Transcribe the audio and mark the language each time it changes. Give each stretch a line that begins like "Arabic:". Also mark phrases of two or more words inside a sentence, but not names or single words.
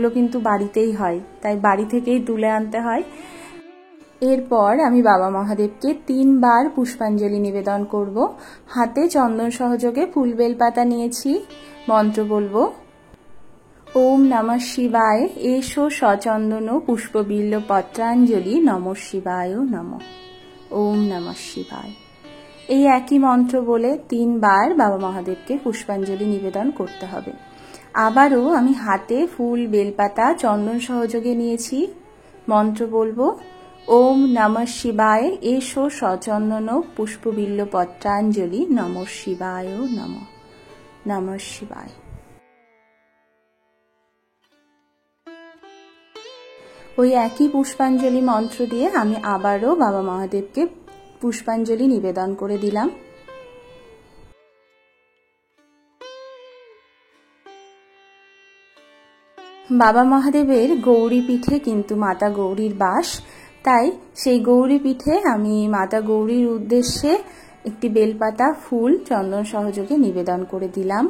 Bangla: এগুলো কিন্তু বাড়িতেই হয়, তাই বাড়ি থেকেই তুলে আনতে হয়। এরপর আমি বাবা মহাদেবকে 3 বার পুষ্পাঞ্জলি নিবেদন করব। হাতে চন্দন সহযোগে ফুল বেলপাতা নিয়েছি। মন্ত্র বলবো,
Sanskrit: ওম নমঃ শিবায় এষো সচন্দন পুষ্পবিল্ল পত্রাঞ্জলি নমঃ শিবায় নমঃ। ওম নমঃ শিবায়।
Bangla: এই একই মন্ত্র বলে 3 বার বাবা মহাদেবকে পুষ্পাঞ্জলি নিবেদন করতে হবে। আবারও আমি হাতে ফুল বেলপাতা চন্দন সহযোগে নিয়েছি। মন্ত্র বলবো,
Sanskrit: ওম নমঃ শিবায় এষো সচন্দন পুষ্পবিল্ল পত্রাঞ্জলি নমঃ শিবায় নমঃ। নমঃ শিবায়।
Bangla: ওই একই পুষ্পাঞ্জলি মন্ত্র দিয়ে আমি আবারও বাবা মহাদেবকে পুষ্পাঞ্জলি নিবেদন করে দিলাম। বাবা মহাদেবের গৌরী পীঠে কিন্তু মাতা গৌরীর বাস, তাই সেই গৌরী পীঠে আমি মাতা গৌরীর উদ্দেশ্যে একটি বেলপাতা ফুল চন্দন সহযোগে নিবেদন করে দিলাম।